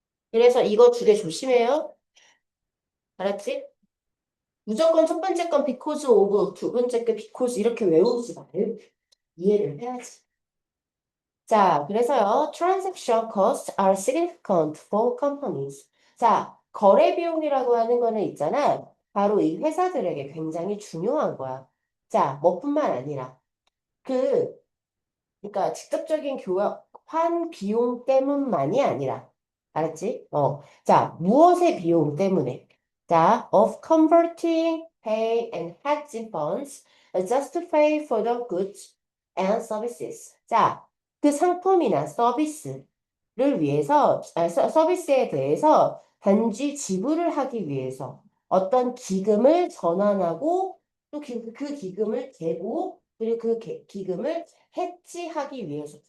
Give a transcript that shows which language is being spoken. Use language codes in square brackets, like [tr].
[ko] 그래서 이거 두 개 조심해요. 알았지? 무조건 첫 번째 건 because of, 두 번째 거 because 이렇게 외우지 말고 이해를 해야지. 자, 그래서요, [en] transaction costs are significant for companies. [ko] 자, 거래 비용이라고 하는 거는 있잖아. 바로 이 회사들에게 굉장히 중요한 거야. 자, 뭐뿐만 아니라 그 그러니까 직접적인 교환 비용 때문만이 아니라, 알았지? 자, 무엇의 비용 때문에? [en] 자, of converting, pay, and hedging funds just to pay for the goods and services. [ko] 자, 그 상품이나 서비스를 위해서, 서비스에 대해서 단지 지불을 하기 위해서 어떤 기금을 전환하고 또 그 기금을 대고 그리고 그 기금을 해지하기 위해서.